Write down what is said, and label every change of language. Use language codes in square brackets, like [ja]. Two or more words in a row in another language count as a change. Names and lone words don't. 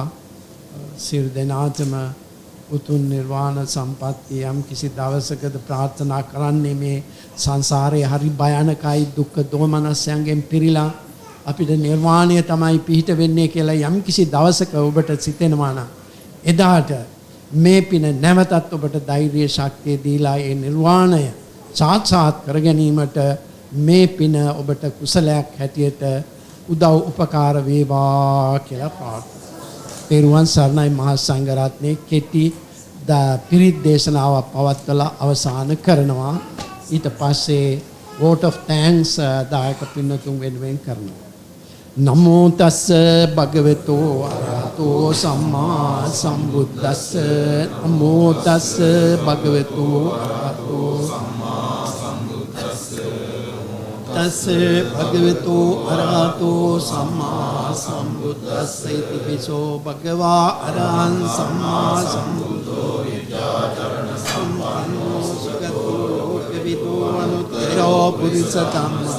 [si] සියලු දෙනාටම උතුම් නිර්වාණ සම්පත්තිය යම් කිසි දවසකද ප්‍රාර්ථනා කරන්නේ මේ සංසාරයේ හරි භයානකයි දුක්ඛ දෝමනස්යන්ගෙන් පිරීලා අපිට නිර්වාණය තමයි පිහිට වෙන්නේ කියලා යම් කිසි දවසක ඔබට සිතෙනවා නම් එදාට මේ පින නැවතත් ඔබට ධෛර්ය ශක්තිය දීලා ඒ නිර්වාණය සාක්ෂාත් කර ගැනීමට මේ පින ඔබට කුසලයක් හැටියට උදව් උපකාර වේවා කියලා ප්‍රාර්ථනා. පෙරුවන් සරණයි මහා සංඝරත්නයේ කෙටි පිරිත් දේශනාව පවත්වලා අවසන් කරනවා. ඊට පස්සේ [en] vote of thanks [si] දායක පින්නතුන් වෙනුවෙන් කරනවා. [pi] නමෝ තස්ස භගවතු අරහතෝ සම්මා සම්බුද්දස්ස නමෝ තස්ස භගවතු අරහතෝ සම්මා සම්බුද්දස්ස තස්ස භගවතු අරහතෝ සම්මා සම්බුද්දස්ස ඉති පිසෝ භගවා අරහං සම්මා සම්බුද්ධෝ විද්‍යාචරණ සම්පන්නෝ සුගතෝ ලෝකවිදෝ අනුත්තරෝ පුරිසතම්ම